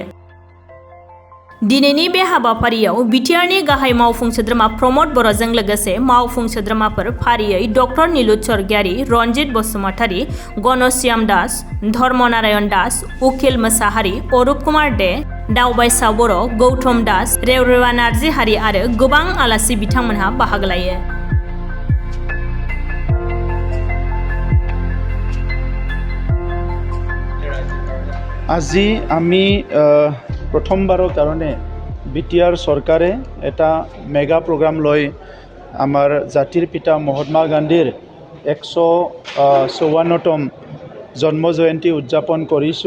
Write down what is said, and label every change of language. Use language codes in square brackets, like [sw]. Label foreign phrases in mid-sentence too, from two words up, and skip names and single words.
[brx] दिनैनि बे हाबाफारियाव बिटिआरनि गाहाय मावफुं सोद्रोमा प्रमद बर'जों लोगोसे मावफुं सोद्रोमाफोर फारियै डक्टर नीलुत स्वर्गियारी, रनजित बसुमतारी, गणश्याम दास, धर्मनारायण दास, उखिल मोसाहारी, अरुप कुमार दे, दावबायसा बर', गौतम दास, रेवरेवा नार्जिहारी आरो गोबां आलासि बिथांमोनहा बाहागो लायो। [as] আজি আমি প্ৰথমবাৰৰ কাৰণে বিটিআৰ চৰকাৰে এটা মেগা প্ৰগ্ৰাম লৈ আমাৰ জাতিৰ পিতা মহাত্মা গান্ধীৰ 154তম জন্ম জয়ন্তী উদযাপন কৰিছোঁ।